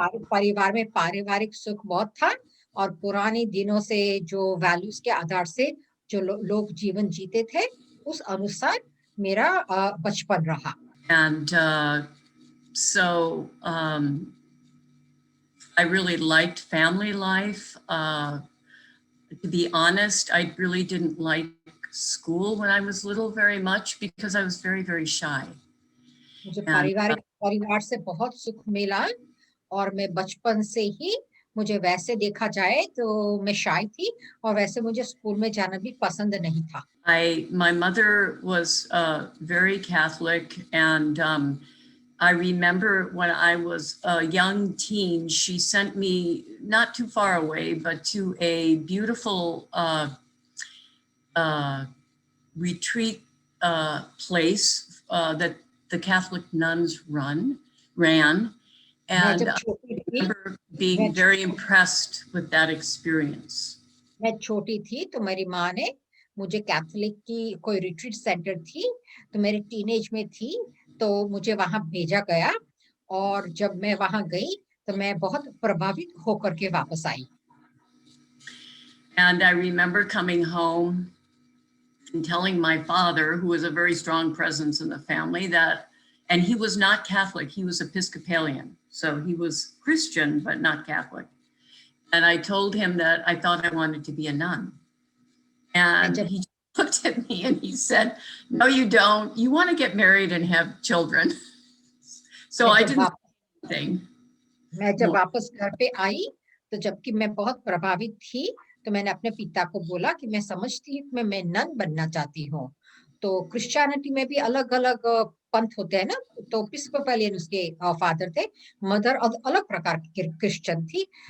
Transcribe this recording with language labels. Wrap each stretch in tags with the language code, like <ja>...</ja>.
<hi>परिवार में पारिवारिक सुख बहुत था और पुराने दिनों से जो वैल्यूज के आधार से जो लोग जीवन जीते थे उस अनुसार मेरा बचपन रहा।</hi> <en>And so I really liked family life. To be honest, I really didn't like school when I was little very much because I was very, very shy.</en> <hi>मुझे परिवार से बहुत सुख मिला और मैं बचपन से ही, मुझे वैसे देखा जाए तो मैं शाय थी और वैसे मुझे स्कूल में जाना भी पसंद नहीं था।</hi> <en>My mother was very Catholic, and I remember when I was a young teen, she sent me not too far away, but to a beautiful retreat place that the Catholic nuns ran, and I remember being very impressed with that experience.</en> <hi>मैं छोटी थी तो मेरी माँ ने मुझे Catholic की कोई रिट्रीट सेंटर थी, तो मेरे टीनेज में थी तो मुझे वहां भेजा गया और जब मैं वहां गई तो मैं बहुत प्रभावित होकर के वापस आई।</hi> <en>And I remember coming home and telling my father, who was a very strong presence in the family, that, and he was not Catholic, he was Episcopalian. So he was Christian, but not Catholic. And I told him that I thought I wanted to be a nun. And he looked at me and he said, no, you don't. You want to get married and have children. So I didn't say anything.</en> <hi>मैं जब वापस घर पे आई तो जबकि मैं बहुत प्रभावित थी तो मैंने अपने पिता को बोला कि मैं समझती हूँ मैं नन बनना चाहती हूँ। तो क्रिश्चियनिटी में भी अलग अलग पंथ होते हैं ना, तो एपिस्कोपलियन उसके फादर थे, मदर अलग प्रकार की क्रिश्चियन थी।</hi>